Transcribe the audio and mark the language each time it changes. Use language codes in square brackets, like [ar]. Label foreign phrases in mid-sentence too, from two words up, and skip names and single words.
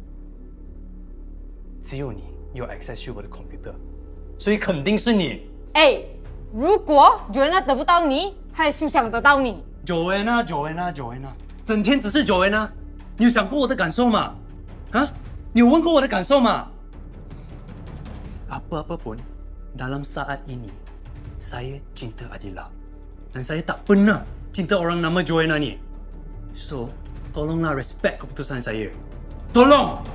[zh] 只有你有 access 去我的 computer， 所以肯定是你。哎，如果 Joanna 得不到你，他也休想得到你。 Joanna， 整天只是 Joanna， 你有想过我的感受吗？啊？你有问过我的感受吗？ [ms] Apa-apa pun dalam saat ini saya cinta Adila dan saya tak pernah cinta orang nama Joanna ni. So, tolonglah respect keputusan saya. Tolong.